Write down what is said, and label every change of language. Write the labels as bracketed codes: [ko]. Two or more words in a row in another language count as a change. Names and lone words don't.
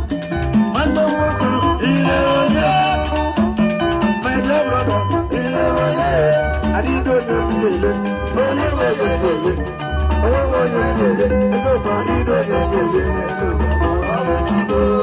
[ig] Nwanne m nwoke, ihe onye. [en] My dear brother, [ig] ihe onye. Adịghị onye m ga-ele. Onye nwe ego ga-ele. Onye nwe onye m ga-ele. Eziokwu, adịghị onye m ga-ele. Ọ bụ Chukwu.